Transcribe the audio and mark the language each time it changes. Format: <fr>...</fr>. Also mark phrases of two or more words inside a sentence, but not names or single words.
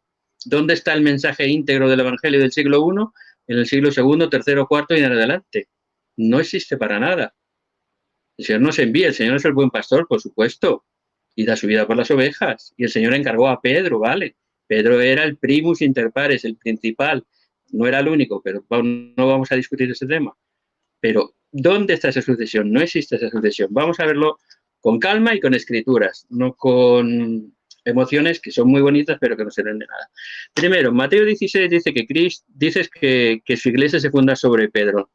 <es>¿Dónde está el mensaje íntegro del Evangelio del siglo I, en el siglo II, III, IV y en adelante? No existe para nada. El Señor nos envía, el Señor es el buen pastor, por supuesto, y da su vida por las ovejas. Y el Señor encargó a Pedro, ¿vale? Pedro era el</es> <la>primus inter pares,</la> <es>el principal. No era el único, pero no vamos a discutir ese tema. Pero, ¿dónde está esa sucesión? No existe esa sucesión. Vamos a verlo con calma y con escrituras, no con emociones que son muy bonitas, pero que no sirven de nada. Primero, Mateo 16 dice que dices que su iglesia se funda sobre Pedro.</es>